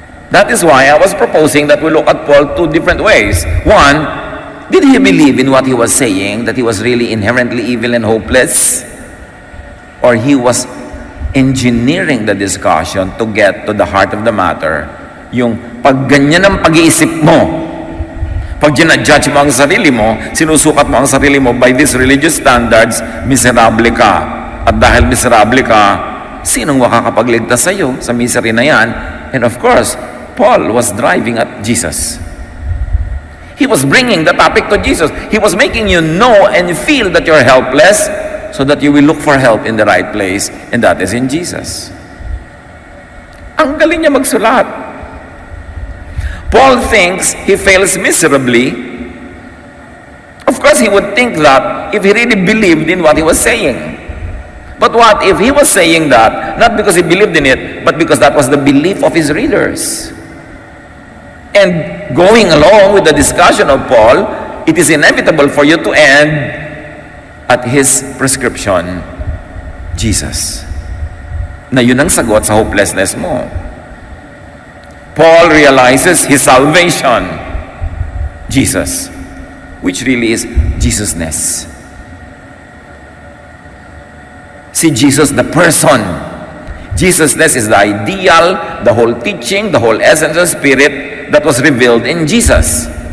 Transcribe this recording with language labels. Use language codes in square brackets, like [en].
[en] That is why I was proposing that we look at Paul two different ways. One, did he believe in what he was saying, that he was really inherently evil and hopeless? Or he was engineering the discussion to get to the heart of the matter. [tl] Yung pag ganyan ang pag-iisip mo, pag ginadjudge mo ang sarili mo, sinusukat mo ang sarili mo [en] by these religious standards, [tl] miserable ka. At dahil miserable ka, sinong makakapagligtas sa iyo sa misery na yan? [en] And of course, Paul was driving at Jesus. He was bringing the topic to Jesus. He was making you know and feel that you're helpless so that you will look for help in the right place, and that is in Jesus. [tl] Ang galing niya magsulat. [en] Paul thinks he fails miserably. Of course, he would think that if he really believed in what he was saying. But what if he was saying that, not because he believed in it, but because that was the belief of his readers? And going along with the discussion of Paul, it is inevitable for you to end at His prescription, Jesus. [tl] Na yun ang sagot sa hopelessness mo. [en] Paul realizes his salvation, Jesus, which really is Jesusness. See Jesus, the person. Jesusness is the ideal, the whole teaching, the whole essence of Spirit that was revealed in Jesus.